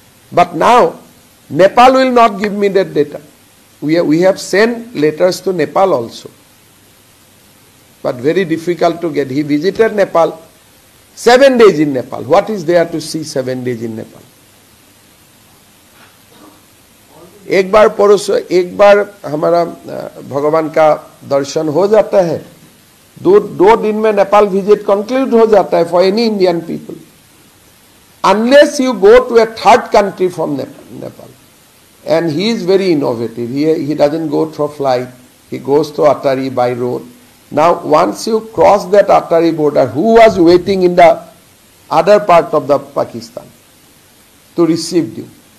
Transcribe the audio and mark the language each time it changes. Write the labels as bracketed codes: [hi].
[en] But now, Nepal will not give me that data. We have sent letters to Nepal also. But very difficult to get. He visited Nepal, 7 days in Nepal. What is there to see 7 days in Nepal? [hi] एक बार हमारा भगवान का दर्शन हो जाता है, दो दिन में नेपाल विजिट कंक्लूड हो जाता है [en] for any Indian people. Unless you go to a third country from Nepal. And he is very innovative. He doesn't go through flight. He goes to Atari by road. Now once you cross that Atari border, who was waiting in the other part of the Pakistan to receive you?